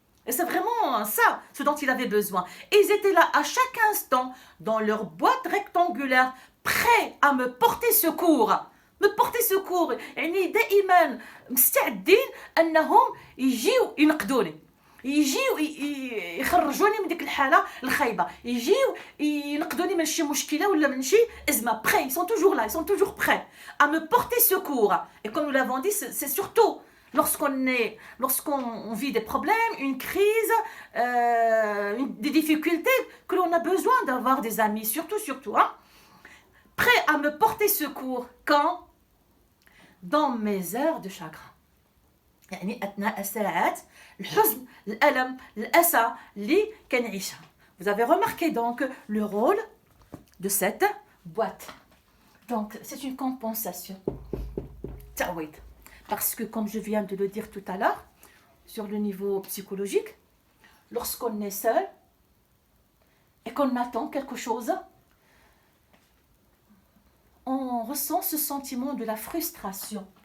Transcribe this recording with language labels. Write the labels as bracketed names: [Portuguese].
[French] Et c'est vraiment ça, ce dont il avait besoin. Et ils étaient là à chaque instant, dans leur boîte rectangulaire, prêts à me porter secours. Me porter secours. [Arabic] يعني دائما مستعدين أنهم يجيو ينقذوني. يجيو يخرجوني من ديك الحالة الخايبة. يجيو ينقذوني من شي مشكلة ولا من شي أزمة. [French] Prêts, ils sont toujours là, ils sont toujours prêts à me porter secours. Et comme nous l'avons dit, c'est surtout lorsqu'on vit des problèmes, une crise, des difficultés, que l'on a besoin d'avoir des amis, surtout, hein, prêts à me porter secours. Quand? Dans mes heures de chagrin. [Arabic] يعني أثناء الساعات الحزن الألم الأسى اللي كنعيشها. [French] Vous avez remarqué donc le rôle de cette boîte. Donc c'est une compensation. [Arabic] تعويض. [French] Parce que, comme je viens de le dire tout à l'heure, sur le niveau psychologique, lorsqu'on est seul et qu'on attend quelque chose, on ressent ce sentiment de la frustration.